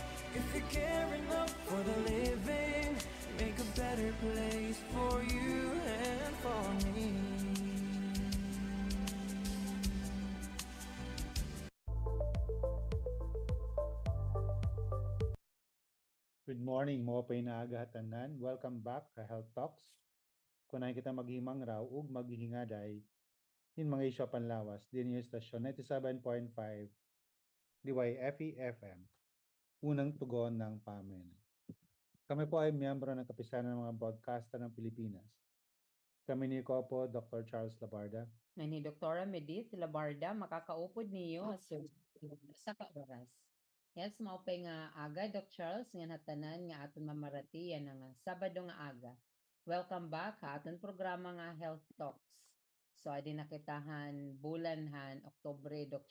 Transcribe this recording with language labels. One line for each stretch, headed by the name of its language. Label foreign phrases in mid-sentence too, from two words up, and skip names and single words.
English: If you care enough for the living, make a better place for you and for me. Good morning,
Waray: mga painaga tanan.
English: Welcome back
Waray: ka Health Talks. Kunay kita maghimang raw ug maghihingaday in mga isyu panlawas din yung stasyon 97.5 DYFE FM.
Filipino: Unang tugon ng pamayanan. Kami po ay miyembro ng Kapisanan ng mga Broadcaster ng Pilipinas.
Waray: Kami ni po Dr. Charles Labarda. Ni Dr. Medith Labarda, makakaupod niyo sa oras. Yes, maupay nga aga, Dr. Charles, nga hatanan nga aton mamarati yan nga Sabado nga aga.
English: Welcome back
Waray: ha aton programa nga Health Talks. So, adi nakitahan bulanhan, Oktobre, Dr.